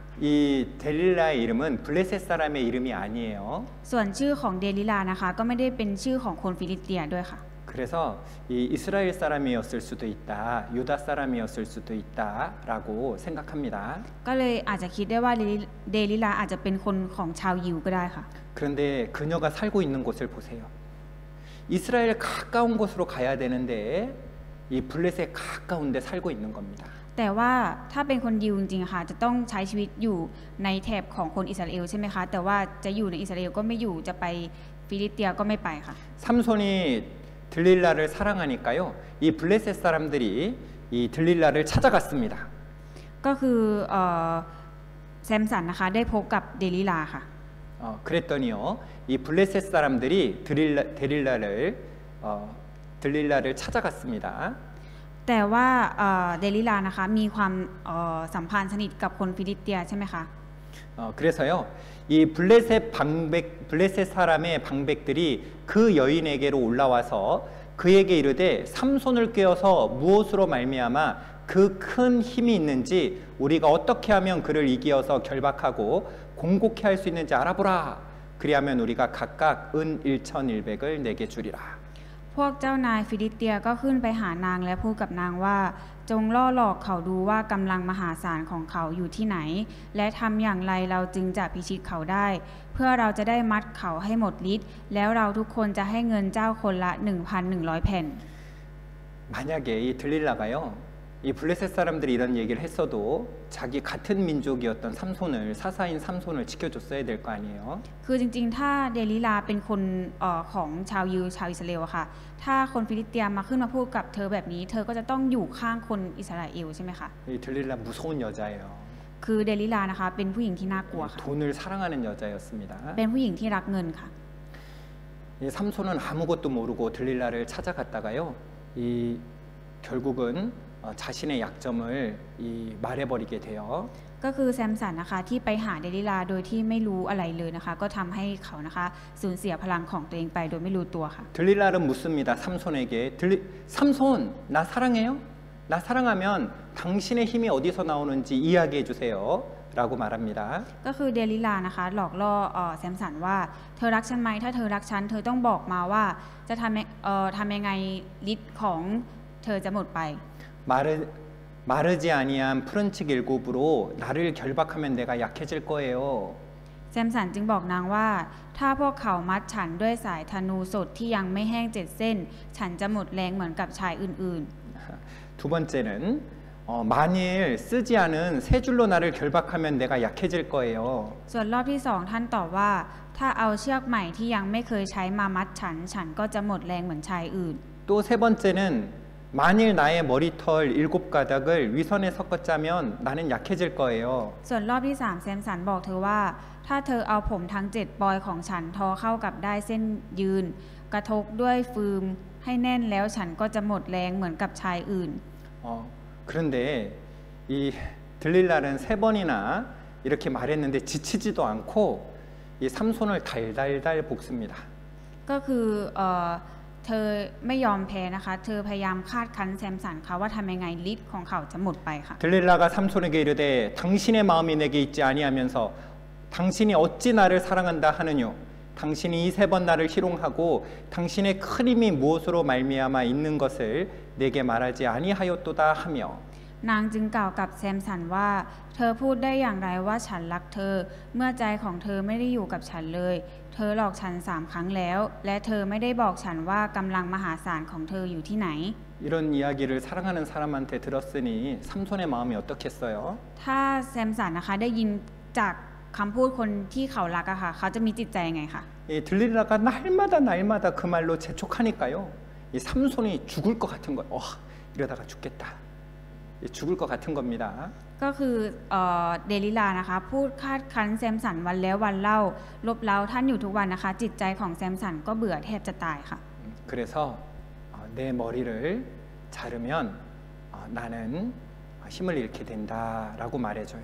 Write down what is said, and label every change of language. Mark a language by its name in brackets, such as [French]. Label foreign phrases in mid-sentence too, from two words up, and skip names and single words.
[Korean] 이 델릴라의 이름은 블레셋 사람의 이름이 아니에요. [Thai] ส่วนชื่อของเดลิลานะคะก็ไม่ได้เป็นชื่อของคนฟิลิสเตียด้วยค่ะ [Korean] 그래서 이 이스라엘 사람이었을 수도 있다, 유다 사람이었을 수도 있다라고 생각합니다. [Thai] ก็เลยอาจจะคิดได้ว่าเดลิลาอาจจะเป็นคนของชาวยิวก็ได้ค่ะ [Korean] 그런데 그녀가 살고 있는 곳을 보세요. 이스라엘 가까운 곳으로 가야 되는데 이 블레셋 가까운 데 살고 있는 겁니다. [Thai] แต่ว่าถ้าเป็นคนยิวจริงๆค่ะจะต้องใช้ชีวิตอยู่ในแถบของคนอิสราเอลใช่ไหมคะแต่ว่าจะอยู่ในอิสราเอลก็ไม่อยู่จะไปฟิลิสเตียก็ไม่ไปค่ะ [Korean] 삼손이 들릴라를 사랑하니까요. 이 블레셋 사람들이 이 들릴라를 찾아갔습니다. [Thai] ก็คือแซมสันนะคะได้พบกับเดลิลาค่ะ [Korean] 그랬더니요. 이 블레셋 사람들이 들릴라를 찾아갔습니다. [Thai] แต่ว่าเดลิลานะคะมีความสัมพันธ์สนิทกับคนฟิลิสเตียใช่ไหมคะ [Korean] 그래서요. 이 블레셋 사람의 방백들이 그 여인에게로 올라와서 그에게 이르되 삼손을 꿰어서 무엇으로 말미암아 그 큰 힘이 있는지 우리가 어떻게 하면 그를 이기어서 결박하고 공곡해 할 수 있는지 알아보라. 그리하면 우리가 각각 은 1,100을 내게 주리라. [Thai] พวกเจ้านายฟิลิสเตียก็ขึ้นไปหานางและพูดกับนางว่าจงล่อหลอกเขาดูว่ากำลังมหาศาลของเขาอยู่ที่ไหนและทำอย่างไรเราจึงจะพิชิตเขาได้เพื่อเราจะได้มัดเขาให้หมดฤทธิ์แล้วเราทุกคนจะให้เงินเจ้าคนละ 1,100 แผ่น [Korean] 만약에 이 들릴라가요. 이 블레셋 사람들이 이런 얘기를 했어도 자기 같은 민족이었던 삼손을 사사인 삼손을 지켜줬어야 될 거 아니에요. [Thai] คือจริงๆถ้าเดลิลาเป็นคนของชาวยิวชาวอิสราเอลอะค่ะถ้าคนฟิลิสเตียมาขึ้นมาพูดกับเธอแบบนี้เธอก็จะต้องอยู่ข้างคนอิสราเอลใช่ไหมคะ [Korean] 이 들릴라 무서운 여자예요. [Thai] คือเดลิลานะคะเป็นผู้หญิงที่น่ากลัวค่ะ [Korean] 돈을 사랑하는 여자였습니다. [Thai] เป็นผู้หญิงที่รักเงินค่ะ [Korean] 이 삼손은 아무것도 모르고 들릴라를 찾아갔다가요. 이 결국은 자신의 약점을 말해버리게 돼요. [Thai] ก็คือแซมสันนะคะที่ไปหาเดลิลาโดยที่ไม่รู้อะไรเลยนะคะก็ทำให้เขานะคะสูญเสียพลังของตัวเองไปโดยไม่รู้ตัวค่ะ [Korean] 들릴라는 묻습니다. 삼손에게 삼손 나 사랑해요? 나 사랑하면 당신의 힘이 어디서 나오는지 이야기해 주세요. 라고 말합니다. [Thai] ก็คือเดลิลานะคะหลอกล่อแซมสันว่าเธอรักฉันไหมถ้าเธอรักฉันเธอต้องบอกมาว่าจะทำยังไงฤทธิ์ของเธอจะหมดไป [Korean] 마르지 아니한 푸른칙 일곱으로 나를 결박하면 내가 약해질 거예요. [Thai] แซมสันจึงบอกนางว่า ถ้าพวกเขามัดฉันด้วยสายธนูสดที่ยังไม่แห้ง7 เส้น ฉันจะหมดแรงเหมือนกับชายอื่น [Korean] 두 번째는 만일 쓰지 않은 세 줄로 나를 결박하면 내가 약해질 거예요. [Thai] ๆ ส่วนรอบที่2ท่านตอบว่า ถ้าเอาเชือกใหม่ที่ยังไม่เคยใช้มามัดฉัน ฉันก็จะหมดแรงเหมือนชายอื่น [Korean] 또 세 번째는 만일 나의 머리털 7가닥을 위선에 섞어 짜면 나는 약해질 거예요. [Thai] ส่วนรอบที่3แซมสันบอกเธอว่า ถ้าเธอเอาผมทั้ง7 ปอยของฉันทอเข้ากับได้เส้นยืน กระทบด้วยฟืมให้แน่นแล้วฉันก็จะหมดแรงเหมือนกับชายอื่น [Korean] 그런데 이 들릴랄은 3번이나 이렇게 말했는데 지치지도 않고 이 삼손을 달달달 볶습니다. [Thai] ก็คือเธอไม่ยอมแพ้นะคะ เธอพยายามคาดคั้นแซมสันค่ะว่าทำยังไงฤทธิ์ของเขาจะหมดไปค่ะ [Korean] 들릴라가 삼손에게 이르되 당신의 마음이 내게 있지 아니하면서 당신이 어찌 나를 사랑한다 하느뇨 당신이 이 3번 나를 희롱하고 당신의 큰 힘이 무엇으로 말미암아 있는 것을 내게 말하지 아니하였도다 하며 [Thai] นางจึงกล่าวกับแซมสันว่า เธอพูดได้อย่างไรว่าฉันรักเธอ เมื่อใจของเธอไม่ได้อยู่กับฉันเลย เธอหลอกฉัน3 ครั้งแล้ว และเธอไม่ได้บอกฉันว่ากำลังมหาศาลของเธออยู่ที่ไหน [Korean] 이런 이야기를 사랑하는 사람한테 들었으니 삼손의 마음이 어떻겠어요? [Thai] ถ้าแซมสันนะคะได้ยินจากคำพูดคนที่เขารักอะค่ะ เขาจะมีจิตใจยังไงคะ [Korean] 이 들릴라가 날마다 그 말로 재촉하니까요. 이 삼손이 죽을 것 같은 거예요. 이러다가 죽겠다. 죽을 것 같은 겁니다. [Thai] ก็คือเดลิลานะคะพูดคาดคั้นแซมสันวันแล้ววันเล่าลบเล้าท่านอยู่ทุกวันนะคะ จิตใจของแซมสันก็เบื่อแทบจะตายค่ะ [Korean] 그래서 내 머리를 자르면 나는 힘을 잃게 된다라고 말해줘요.